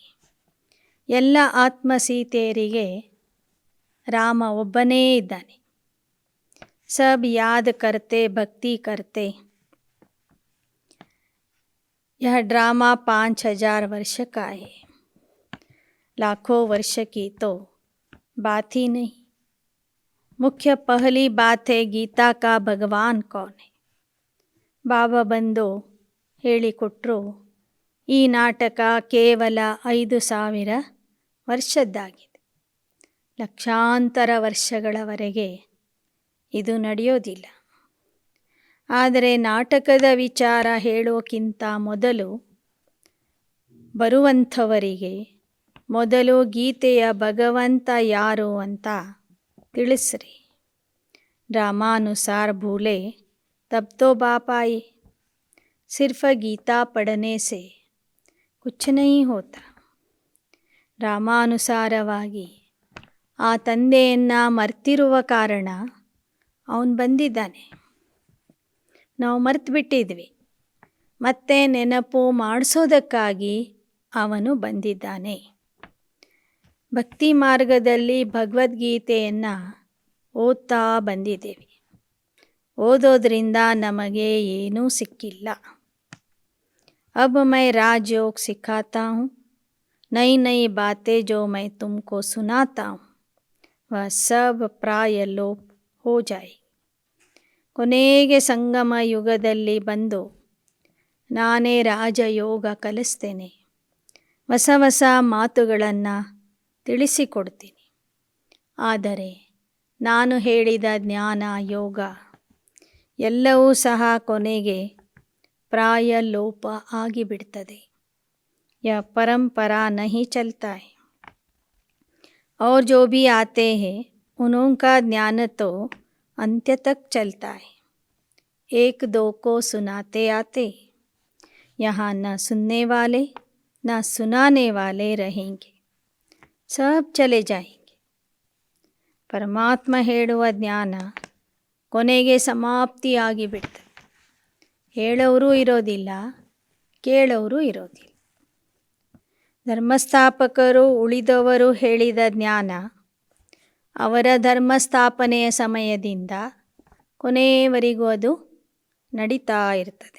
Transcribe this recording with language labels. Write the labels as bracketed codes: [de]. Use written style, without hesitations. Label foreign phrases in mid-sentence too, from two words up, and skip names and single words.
[kn] ಎಲ್ಲ ಆತ್ಮಸೀತೆಯರಿಗೆ ರಾಮ ಒಬ್ಬನೇ ಇದ್ದಾನೆ. [hi] सब याद करते भक्ति करते. यह ड्रामा 5000 वर्ष का है. लाखों वर्ष की तो बात ही नहीं. मुख्य पहली बात है गीता का भगवान कौन है. [kn] ಬಾಬಾ ಬಂದು ಹೇಳಿಕೊಟ್ರು, ಈ ನಾಟಕ ಕೇವಲ 5000 ವರ್ಷದ್ದಾಗಿದೆ. ಲಕ್ಷಾಂತರ ವರ್ಷಗಳವರೆಗೆ ಇದು ನಡೆಯೋದಿಲ್ಲ. ಆದರೆ ನಾಟಕದ ವಿಚಾರ ಹೇಳೋಕ್ಕಿಂತ ಮೊದಲು ಬರುವಂಥವರಿಗೆ ಮೊದಲು ಗೀತೆಯ ಭಗವಂತ ಯಾರು ಅಂತ ತಿಳಿಸ್ರಿ. [hi] ड्रामानुसार भूले तब तो बाप आए. सिर्फ गीता पढ़ने से कुछ नहीं होता. [kn] ರಾಮಾನುಸಾರವಾಗಿ ಆ ತಂದೆಯನ್ನು ಮರ್ತಿರುವ ಕಾರಣ ಅವನು ಬಂದಿದ್ದಾನೆ. ನಾವು ಮರ್ತು ಬಿಟ್ಟಿದ್ವಿ. ಮತ್ತೆ ನೆನಪು ಮಾಡಿಸೋದಕ್ಕಾಗಿ ಅವನು ಬಂದಿದ್ದಾನೆ. ಭಕ್ತಿ ಮಾರ್ಗದಲ್ಲಿ ಭಗವದ್ಗೀತೆಯನ್ನು ಓದ್ತಾ ಬಂದಿದ್ದೇವೆ. ಓದೋದ್ರಿಂದ ನಮಗೆ ಏನೂ ಸಿಕ್ಕಿಲ್ಲ. [hi] अब मैं राजयोग सिखाता हूँ. नई नई बातें जो मैं तुमको सुनाता हूँ वह सब प्राय लोप हो जाए. [kn] ಕೊನೆಗೆ ಸಂಗಮ ಯುಗದಲ್ಲಿ ಬಂದು ನಾನೇ ರಾಜಯೋಗ ಕಲಿಸ್ತೇನೆ. ಹೊಸ ಹೊಸ ಮಾತುಗಳನ್ನು ತಿಳಿಸಿಕೊಡ್ತೀನಿ. ಆದರೆ ನಾನು ಹೇಳಿದ ಜ್ಞಾನ ಯೋಗ ಎಲ್ಲವೂ ಸಹ ಕೊನೆಗೆ ಪ್ರಾಯ ಲೋಪ ಆಗಿಬಿಡ್ತದೆ. [hi] यह परंपरा नहीं चलता है. और जो भी आते हैं उनका ज्ञान तो अंत्य तक चलता है. एक दो को सुनाते आते. यहाँ न सुनने वाले न सुनाने वाले रहेंगे. सब चले जाएंगे. [kn] ಪರಮಾತ್ಮ ಹೇಳುವ ಜ್ಞಾನ ಕೊನೆಗೆ ಸಮಾಪ್ತಿ ಆಗಿಬಿಡ್ತದೆ. ಹೇಳೋರು ಇರೋದಿಲ್ಲ, ಕೇಳೋರು ಇರೋದಿಲ್ಲ. ಧರ್ಮಸ್ಥಾಪಕರು ಉಳಿದವರು ಹೇಳಿದ ಜ್ಞಾನ ಅವರ ಧರ್ಮಸ್ಥಾಪನೆಯ ಸಮಯದಿಂದ ಕೊನೆಯವರೆಗೂ ಅದು ನಡೀತಾ ಇರ್ತದೆ.